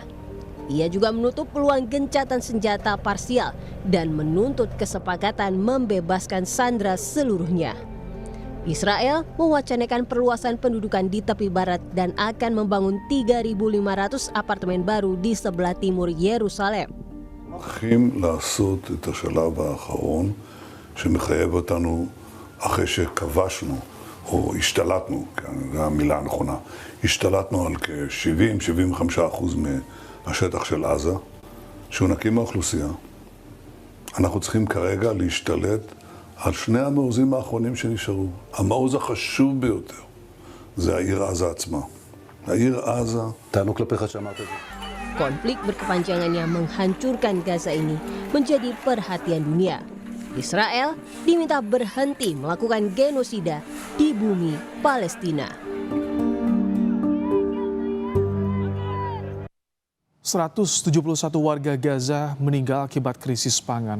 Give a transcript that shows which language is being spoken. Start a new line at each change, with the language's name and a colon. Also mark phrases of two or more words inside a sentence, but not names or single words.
Indonesian: Ia juga menutup peluang gencatan senjata parsial dan menuntut kesepakatan membebaskan sandera seluruhnya. Israel mewacanakan perluasan pendudukan di tepi barat dan akan membangun 3.500 apartemen baru di sebelah timur Yerusalem.
Hebrew: הולכים לעשות את השלב האחרון שמחייב אותנו אחרי שכבשנו או השתלטנו, זו המילה הנכונה, השתלטנו על כ-70-75% מהשטח של עזה, שהוא נקי מהאוכלוסייה. אנחנו צריכים כרגע להשתלט על שני המעוזים האחרונים שנשארו. המעוז החשוב ביותר זה העיר עזה עצמה. העיר עזה... טענו כלפיך שאמרת את זה.
Indonesian: Konflik berkepanjangan yang menghancurkan Gaza ini menjadi perhatian dunia. Israel diminta berhenti melakukan genosida di bumi Palestina. 171 warga Gaza meninggal akibat krisis pangan.